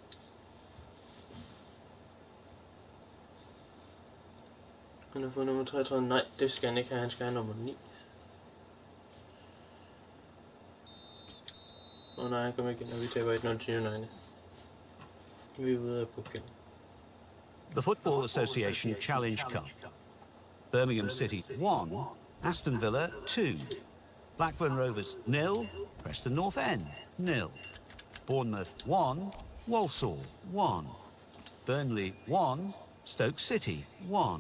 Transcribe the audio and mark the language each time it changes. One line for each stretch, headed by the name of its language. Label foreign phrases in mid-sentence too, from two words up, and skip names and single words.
Danish: Han har fået nummer 33. Nej, det skal han ikke have. Han skal have nummer 9. Og nej, han kommer igen, og vi taber 1-0 til United. Vi er ude af pokalen.
English: The Football Association Challenge Cup. Birmingham City 1, Aston Villa 2. Blackburn Rovers 0, Preston North End 0. Bournemouth 1, Walsall 1. Burnley 1, Stoke City 1.